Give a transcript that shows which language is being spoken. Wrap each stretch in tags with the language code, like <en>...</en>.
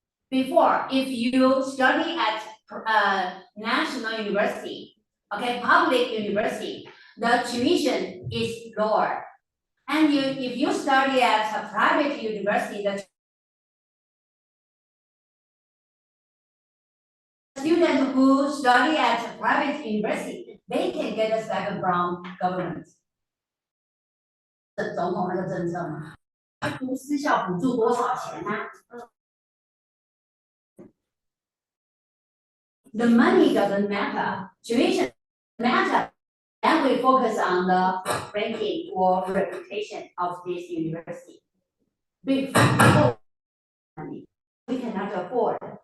<en>Before, if you study at national university, okay, public university, the tuition is lower. And if you study at a private university, the students who study at a private university, they can get a stipend from government.</en> <zh>总统那个政策嘛，读私校补助多少钱啊？</zh> <en>The money doesn't matter, tuition matter. And we focus on the ranking or reputation of this university. Before money, we cannot afford.</en>